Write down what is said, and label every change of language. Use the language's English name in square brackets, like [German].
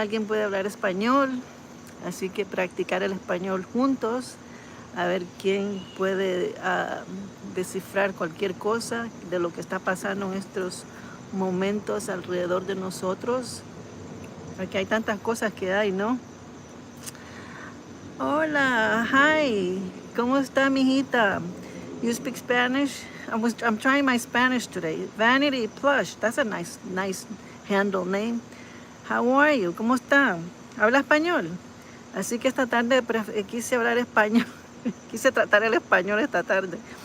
[Spanish] ¿Alguien puede hablar español? Así que practicar el español juntos, a ver quién puede descifrar cualquier cosa de lo que está pasando en estos momentos alrededor de nosotros, porque hay tantas cosas que hay, ¿no? Hola, hi, ¿cómo está, mijita? [English] You speak Spanish? I'm trying my Spanish today. Vanity Plush, that's a nice handle name. How are you? [Spanish] ¿Cómo está? ¿Habla español? Así que esta tarde quise hablar español, quise tratar el español esta tarde.